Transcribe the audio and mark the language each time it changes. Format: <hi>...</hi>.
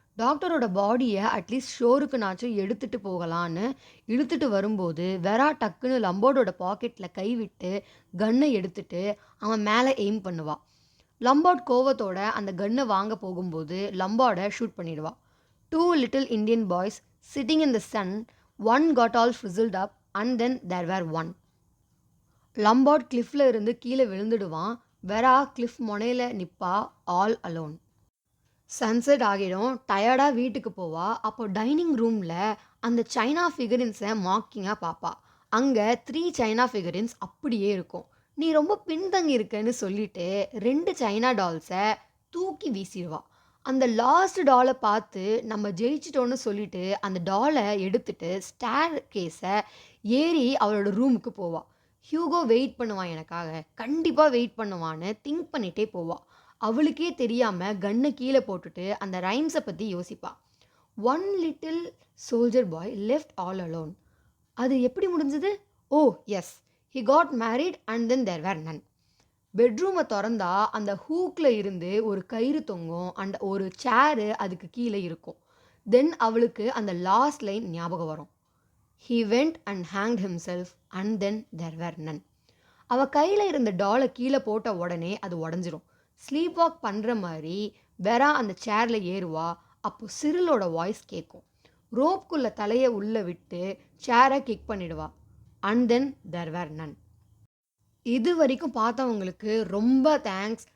<ta>டாக்டரோட பாடியை அட்லீஸ்ட் ஷோருக்குனாச்சும் எடுத்துகிட்டு போகலான்னு இழுத்துட்டு வரும்போது வெரா டக்குன்னு லம்பார்டோட பாக்கெட்டில் கைவிட்டு கன்னை எடுத்துட்டு அவன் மேலே எய்ம் பண்ணுவாள். லம்பார்ட் கோவத்தோட அந்த கன்னை வாங்க போகும்போது லம்பார்டை shoot பண்ணிடுவா.</ta> <en>2 little Indian boys sitting in the sun, one got all frizzled up and then there were 1.</en> <ta>லம்பார்ட் கிளிஃபில் இருந்து கீழே விழுந்துடுவான். வெரா கிளிஃப் முனையில் நிற்பா, ஆல் அலோன். சன்செட் ஆகிடும், டயர்டாக வீட்டுக்கு போவா. அப்போ டைனிங் ரூமில் அந்த சைனா ஃபிகரின்ஸை மாக்கிங்காக பார்ப்பா. அங்கே 3 சைனா ஃபிகரின்ஸ் அப்படியே இருக்கும். நீ ரொம்ப பின்தங்கி இருக்கன்னு சொல்லிட்டு 2 சைனா டால்ஸை தூக்கி வீசிடுவா. அந்த லாஸ்ட் டாலை பார்த்து நம்ம ஜெயிச்சிட்டோன்னு சொல்லிட்டு அந்த டாலை எடுத்துட்டு ஸ்டேர் கேஸை ஏறி அவளோட ரூமுக்கு போவாள். ஹியூகோ வெயிட் பண்ணுவான், எனக்காக கண்டிப்பாக வெயிட் பண்ணுவான்னு திங்க் பண்ணிகிட்டே போவாள். அவளுக்கே தெரியாமல் கன்னை கீழே போட்டுட்டு அந்த ரைம்ஸை பற்றி யோசிப்பாள்.</ta> <en>1 little soldier boy left all alone.</en> <ta>அது எப்படி முடிஞ்சது?</ta> <en>Oh yes, he got married and then there were none.</en> <ta>பெட்ரூமை திறந்தா அந்த ஹூக்கில் இருந்து ஒரு கயிறு தொங்கும் அண்ட் ஒரு சேரு அதுக்கு கீழே இருக்கும். தென் அவளுக்கு அந்த லாஸ்ட் லைன் ஞாபகம் வரும்,</ta> <en>He went and hanged himself and then there were none.</en> <ta>அவ கையில இருந்த டாலை கீழே போட்ட உடனே அது உடஞ்சிரும். ஸ்லீப் வாக் பண்ற மாதிரி வெரா அந்த சேர்ல ஏறுவா. அப்போ சிரிலோட வாய்ஸ் கேட்கும். ரோப்குள்ள தலையை உள்ள விட்டு சேரை kick பண்ணிடுவா.</ta> <en>And then there were none.</en> <ta>இது வரைக்கும் பார்த்தவங்களுக்கு ரொம்ப தேங்க்ஸ்.</ta>